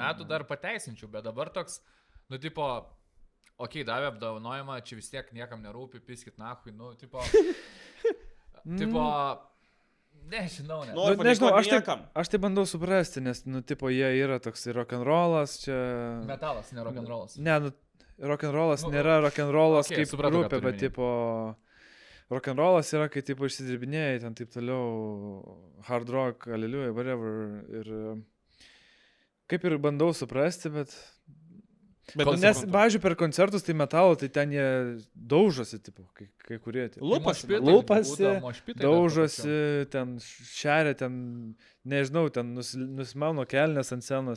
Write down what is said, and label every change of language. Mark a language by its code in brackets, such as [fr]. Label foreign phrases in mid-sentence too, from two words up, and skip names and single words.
[lt] metų, dar pateisinčiau, bet dabar toks, nu, tipo, okei, davė apdovanojimą, čia vis tiek niekam nerūpi, [ru] пискит нахуй, [lt] nu, tipo, tipo, nežinau, ne. Nu, Nu, nežinau, aš taip, niekam. aš tai bandau suprasti, nes, nu, tipo, jie yra toks rock'n'rollas, čia... Metalas, ne rock'n'rollas. Ne, nu, rock'n'rollas Nu, nėra rock'n'rollas okei, kaip supratau, ką grupė, turi bet, omeny. tipo, rock'n'rollas yra, kai, tipo, išsidirbinėjai, ten taip toliau, [en] hard rock, hallelujah, whatever. [lt] Ir kaip ir bandau suprasti, bet Bet Kol- Nes, nesuprantu. pavyzdžiui, per koncertus tai metalo, tai ten jie daužosi, tipo, kai kurie. Tipo. Lupasi, daužosi, ten šeria, ten, nežinau, ten nusimauna kelnes ant scenos.